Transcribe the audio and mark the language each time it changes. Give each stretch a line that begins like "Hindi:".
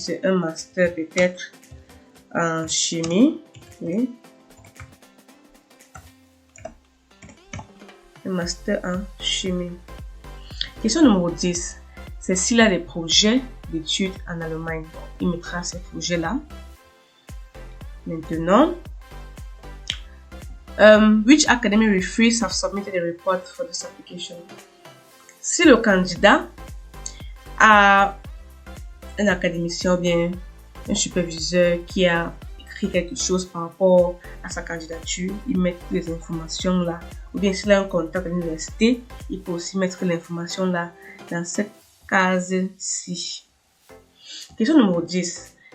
French: C'est un master peut-être en chimie. Oui. Un master en chimie. Question numéro 10. C'est s'il a des projets d'études en Allemagne. Il mettra ces projets-là. Maintenant,
English: which academic referees have submitted a report for this application?
French: Si le candidat a un académicien ou bien un superviseur qui a écrit quelque chose par rapport à sa candidature, il met les informations là. Ou bien s'il a un contact à l'université, il peut aussi mettre l'information là dans cette case-ci. Question numéro 10.